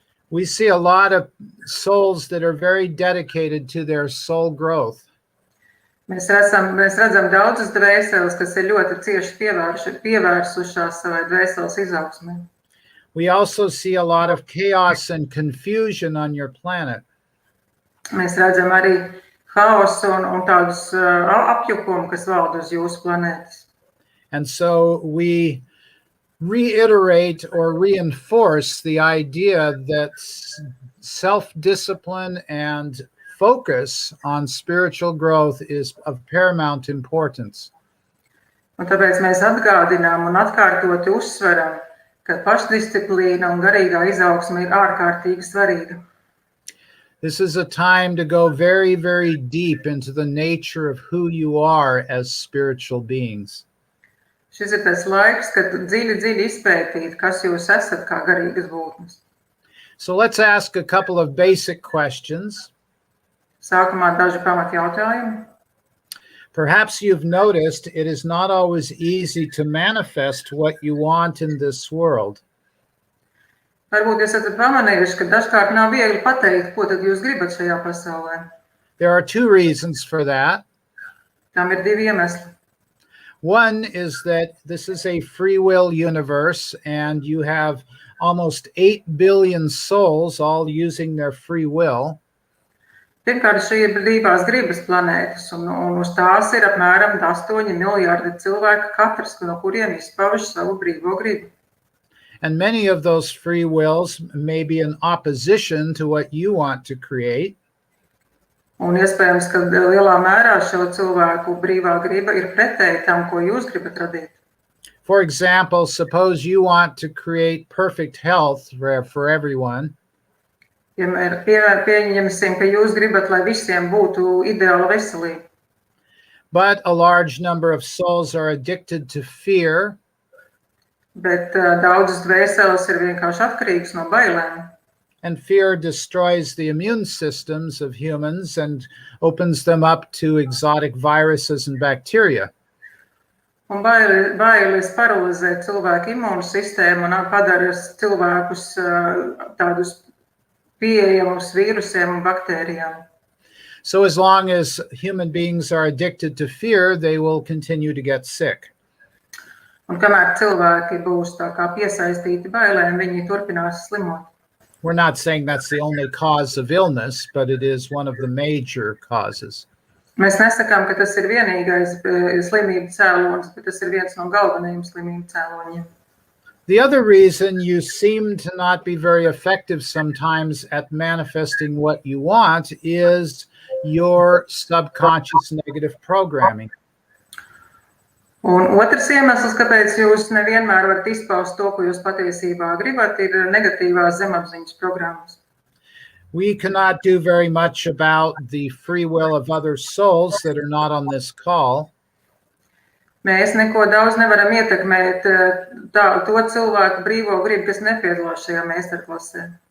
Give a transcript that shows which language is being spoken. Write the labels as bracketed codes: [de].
[en] We see a lot of souls that are very dedicated to their soul growth. [lv] Mēs redzam daudzas dvēseles, kas ir ļoti cieši pievērsušās savai dvēseles izaugsmē. [en] We also see a lot of chaos and confusion on your planet. [lv] Mēs redzam arī haosu un tādus apjukumu, kas valda uz jūsu planētas. [en] And so we reiterate or reinforce the idea that self-discipline and focus on spiritual growth is of paramount importance. [lv] Un tāpēc mēs atgādinām un atkārtoti uzsveram, ka pašdisciplīna un garīgā izaugsme ir ārkārtīgi svarīga. [en] This is a time to go very, very deep into the nature of who you are as spiritual beings. [lv] Šis ir tas laiks, kad dziļi izpētīt, kas jūs esat kā garīgas būtnes. [en] So let's ask a couple of basic questions. [lv] Sākumā daži pamatjautājumi. [en] Perhaps you've noticed it is not always easy to manifest what you want in this world. [lv] Varbūt jūs esat pamanījuši, ka dažkārt nav viegli pateikt, ko tad jūs gribat šajā pasaulē. [en] There are two reasons for that. [lv] Tam ir divi iemesli. [en] One is that this is a free will universe and you have almost 8 billion souls all using their free will. [lv] Pirmkārt, šī ir brīvās gribas planētas, un uz tās ir apmēram 8 miljardi cilvēku, katrs, no kuriem izpauž savu brīvo gribu. [en] And many of those free wills may be in opposition to what you want to create. [lv] Un iespējams, ka lielā mērā šo cilvēku brīvā griba ir pretēji tam, ko jūs gribat radīt. [en] For example, suppose you want to create perfect health for everyone. [lv] Ja pieņemsim, ka jūs gribat, lai visiem būtu ideāla veselība. [en] But a large number of souls are addicted to fear. [lv] Bet daudzas dvēseles ir vienkārši atkarīgas no bailēm. [en] And fear destroys the immune systems of humans and opens them up to exotic viruses and bacteria. [lv] Un bailes paralizē cilvēku imūnu sistēmu un padara cilvēkus tādus pieejamus vīrusiem un baktērijām. [en] So as long as human beings are addicted to fear, they will continue to get sick. [lv] Un kamēr cilvēki būs tā kā piesaistīti bailēm, viņi turpinās slimot. [en] We're not saying that's the only cause of illness, but it is one of the major causes. [lv] Mēs nesakām, ka tas ir vienīgais slimību cēlonis, bet tas ir viens no galvenajiem slimību cēloņiem. [en] The other reason you seem to not be very effective sometimes at manifesting what you want is your subconscious negative programming. [lv] Un otrs iemesls, kāpēc jūs nevienmēr varat izpaust to, ko jūs patiesībā gribat, ir negatīvās zemapziņas programmas. [en] We cannot do very much about the free will of other souls that are not on this call. [lv] Mēs neko daudz nevaram ietekmēt to cilvēku brīvo gribu, kas nepiedalās šajā meistarklasē.